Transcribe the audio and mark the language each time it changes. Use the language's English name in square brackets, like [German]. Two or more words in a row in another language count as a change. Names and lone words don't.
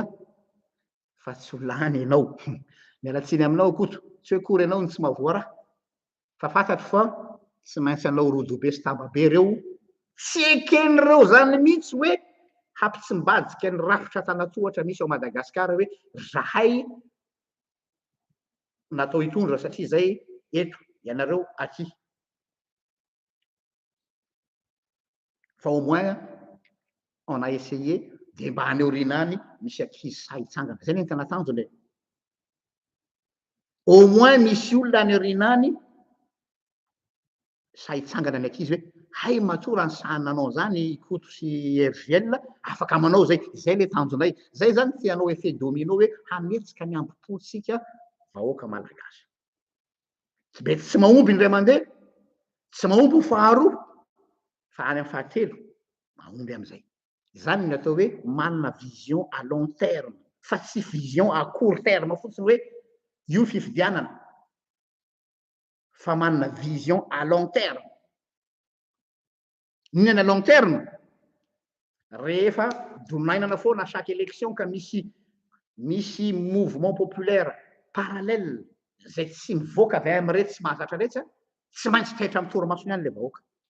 [Malagasy] fa tsy ho lany ianao mialatsiny aminao koto tsy hoe kory ianao ny tsy mahavoaraha fa fantatro fa tsy maintsy anao rodobe sy tambabe reo tsy eken'ireo zany mihitsy hoe hampitsimbajiky ny rafitra tanatohatra misy ao Madagasikara hoe zahay natao hitondra satria zay eto ianareo aty fa [French] au moins on a essayé de [Malagasy] mba any aoriana any misy ankizy sahy hitsangana zay ny tena tanjony e [French] au moins [Malagasy] misy olona any aoriana any sahy hitsangana ny ankizy hoe hay matoa raha ny sahananao zany koto sy RGL afaka manao zay le tanjonay zay zany tianao [French] effet domino [Malagasy] hoe hametsika ny ambopotsika vahoaka malagasy tsy mahomby indray mandeha tsy mahomby ho faharoa fa any amin'ny fahatelo mahomby am'izay zany ny atao hoe manana [French] vision à long terme [Malagasy] fa tsy [French] vision à court terme [Malagasy] fotsiny hoe io fifidianana fa manana [French] vision à long terme [Malagasy] inona [French] long terme [Malagasy] rehefa donainana foana [French] chaque élection [Malagasy] ka misy [French] mouvement populaire parallèle [Malagasy] zay tsy mivoaka avy am'retsy tsy mahazatra retsy tsy maintsy taitra amy torimaso ihany le vahoaka